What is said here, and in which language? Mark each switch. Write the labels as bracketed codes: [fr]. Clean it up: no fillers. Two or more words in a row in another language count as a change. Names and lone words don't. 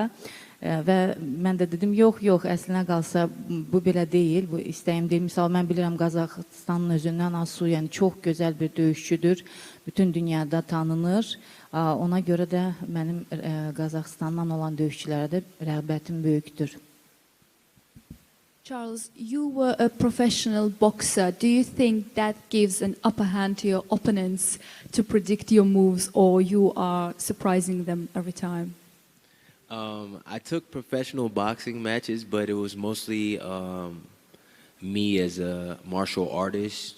[az] Və mən də dedim, yox, əslində qalsa bu belə deyil, bu istəyim deyil. Misal, mən bilirəm Qazaxıstanın özündən Asu, yəni çox gözəl bir döyüşçüdür, bütün dünyada tanınır. Ona görə də mənim Qazaxıstandan olan döyüşçülərə də rəğbətim böyükdür. [en] Charles, you were a professional boxer. Do you think that gives an upper hand to your opponents to predict your moves, or you are surprising them every time? I took professional boxing matches, but it was mostly me as a martial artist.